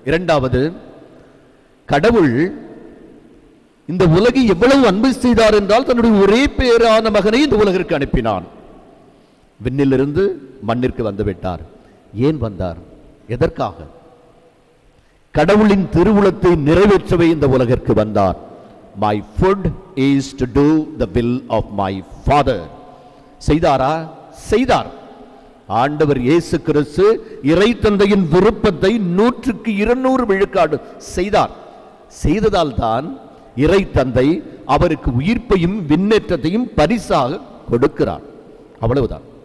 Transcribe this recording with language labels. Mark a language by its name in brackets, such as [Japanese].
[Tamil] இரண்டாவது, கடவுள் இந்த உலகை எவ்வளவு அன்பு செய்தார் என்றால் தன்னுடைய ஒரே பேரான மகனை இந்த உலகிற்கு அனுப்பினான். விண்ணிலிருந்து மண்ணிற்கு வந்துவிட்டார். ஏன் வந்தார்? எதற்காக? கடவுளின் திருவுளத்தை நிறைவேற்றவே இந்த உலகிற்கு வந்தார். [English] My food is to do the will of my Father. [Tamil] செய்தாரா? செய்தார். ஆண்டவர் இயேசு கிறிஸ்து இறை தந்தையின் விருப்பத்தை 100% விழுக்காடு செய்தார். செய்ததால் தான் இறை தந்தை அவருக்கு உயிர்ப்பையும் விண்ணேற்றத்தையும் பரிசாக கொடுக்கிறார். அவ்வளவுதான்.